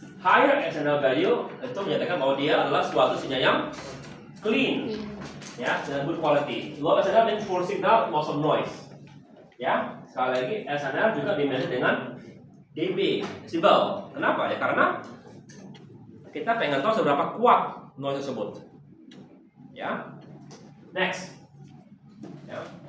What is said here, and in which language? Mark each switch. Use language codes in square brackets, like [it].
[en] Higher SNR value [id] itu menyatakan bahwa dia adalah suatu sinyal yang clean, ya, dengan [en] good quality. Low SNR means poor signal, loss of noise. [id] Ya, sekali lagi SNR juga dimeasure dengan dB, decibel. Kenapa? Ya karena kita pengen tahu seberapa kuat noise tersebut. Ya, [en] next. [id] Ya.